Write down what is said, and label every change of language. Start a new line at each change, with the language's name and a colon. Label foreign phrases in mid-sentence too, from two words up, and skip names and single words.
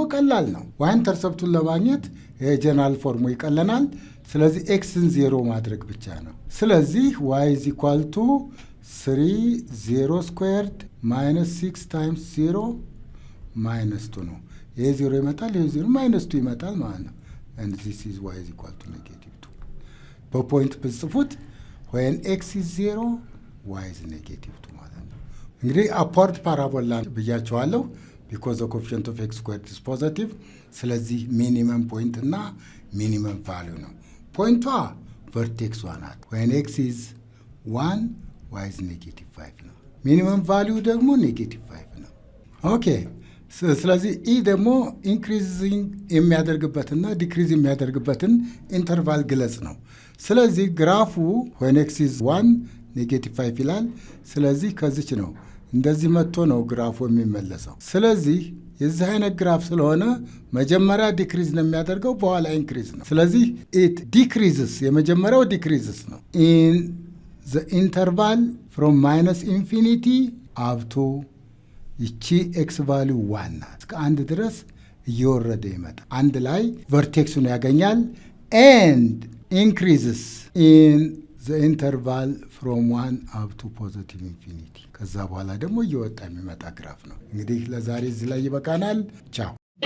Amharic: ቀላል ነው። ዋይ ኢንተርሰፕቱን ለማግኘት የጀነራል ፎርሙ ይቀለናል። ስለዚህ ኤክስን 0 ማድረግ ብቻ ነው። ስለዚህ
English: y is equal to 3 0 squared minus 6 times 0 minus 2
Amharic: ነው። ይሄ 0 ይመጣል፣ ይሄ 0 ማይነስ 2 ይመጣል ማለት ነው።
English: and this is y is equal to -2
Amharic: በፖይንት ብጽፉት
English: when x is 0 y is -2
Amharic: ማለት ነው። እንግዲህ አፓርት ፓራቦላ ብያቸዋለሁ
English: because the coefficient of x squared is positive።
Amharic: ስለዚህ
English: minimum point
Amharic: እና
English: minimum value
Amharic: ነው። ፖይንቷ ቨርቴክሷ ናት።
English: when x is 1 y is -5
Amharic: ነው።
English: minimum value
Amharic: ደግሞ -5 ነው። ኦኬ ስለዚህ ኢ ደግሞ ኢንክሪዚንግ የሚያደርግበትና ዲክሪዝ የሚያደርግበትን ኢንተርቫል ግለጽ ነው። ስለዚህ ግራፉ
English: when x is 1 -5
Amharic: ይላል። ስለዚህ ከዚች ነው እንደዚህ መጥቶ ነው ግራፉ የሚመለሰው። ስለዚህ የዚህ አይነት ግራፍ ስለሆነ መጀመሪያ ዲክሪዝ ነው የሚያደርገው፣ በኋላ ኢንክሪዝ ነው። ስለዚህ
English: it decreases፣
Amharic: የመጀመሪያው ዲክሪዝስ ነው
English: in the interval from -infinity up to
Amharic: ይቺ
English: x value
Amharic: 1 ናት። እስከ 1 ድረስ እየወረደ ይመጣል። አንድ ላይ ቨርቴክሱን ያገኛል።
English: and increases in the interval from 1 up to positive infinity።
Amharic: ከዛ በኋላ ደግሞ እየወጣ የሚመጣ ግራፍ ነው። እንግዲህ ለዛሬ እዚህ ላይ ይበቃናል። ቻው።